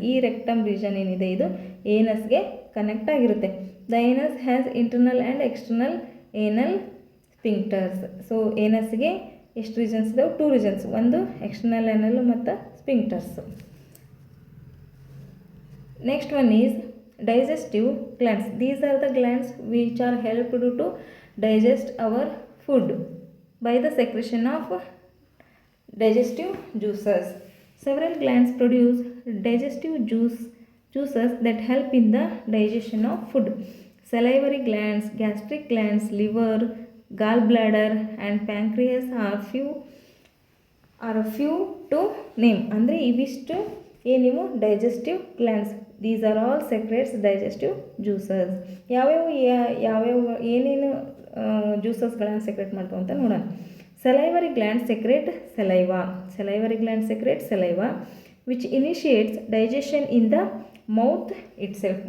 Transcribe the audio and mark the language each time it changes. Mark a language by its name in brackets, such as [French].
[Kannada] ಈ rectum region ಏನಿದೆ ಇದು ಏನಸ್ಗೆ ಕನೆಕ್ಟ್ ಆಗಿರುತ್ತೆ. [English] The anus has internal and external anal sphincters. [Kannada] ಸೊ ಏನಸ್ಗೆ ಎಷ್ಟು ರೀಜನ್ಸ್ ಇದಾವೆ? 2 ರೀಜನ್ಸ್. ಒಂದು ಎಕ್ಸ್ಟರ್ನಲ್ ಏನಲ್ ಮತ್ತು ಸ್ಪಿಂಕ್ಟರ್ಸ್. [English] Next one is digestive glands. These are the glands which are helped to digest our food by the secretion of digestive juices. Several glands produce digestive juices that help in the digestion of food. Salivary glands, gastric glands, liver, gallbladder and pancreas are few to name. [Kannada] ಅಂದರೆ ಇವಿಷ್ಟು ಏನಿವು [English] Digestive glands. These are all secrets digestive juices. [Kannada] ಯಾವ್ಯಾವ ಏನೇನು ಜ್ಯೂಸಸ್ಗಳನ್ನು secret ಮಾಡ್ತಾವೆ ಅಂತ ನೋಡೋಣ. [English] Salivary gland secret saliva. Salivary gland secret saliva which initiates digestion in the mouth itself.